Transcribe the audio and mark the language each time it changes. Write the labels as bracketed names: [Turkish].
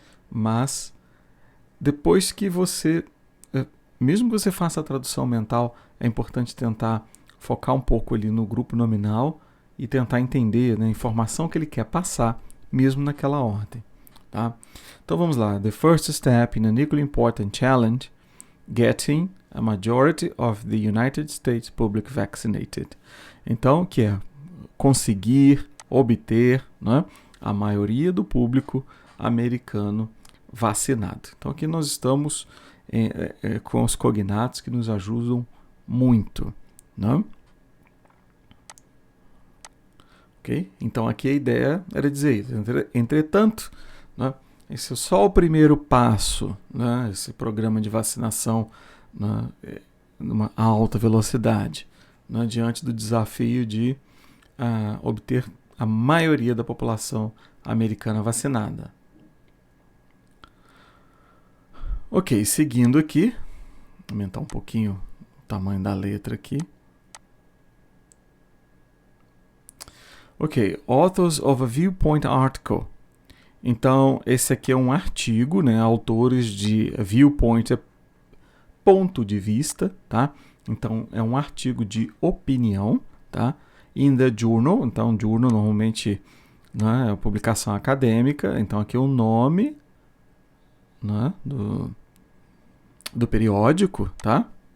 [Portuguese] Mas depois que você, mesmo que você faça a tradução mental, é importante tentar focar um pouco ali no grupo nominal e tentar entender, né, a informação que ele quer passar, mesmo naquela ordem. Tá? Então vamos lá. [English] The first step in an equally important challenge, getting a majority of the United States public vaccinated. [Portuguese] Então, que é conseguir, obter, né, a maioria do público americano vacinado. Então aqui nós estamos com os cognatos que nos ajudam muito. Né? ok? Então aqui a ideia era dizer isso. Entretanto, né, esse é só o primeiro passo, né, esse programa de vacinação, né, numa alta velocidade, né, diante do desafio de obter a maioria da população americana vacinada. Ok, seguindo aqui, aumentar um pouquinho o tamanho da letra aqui. [English] Ok, Authors of a Viewpoint Article. [Portuguese] Então, esse aqui é um artigo, né? Autores de viewpoint é ponto de vista, tá? Então, é um artigo de opinião, tá? [English] In the journal, [Portuguese] então, journal normalmente, né, é publicação acadêmica, então aqui é o nome, né, do periódico, tá?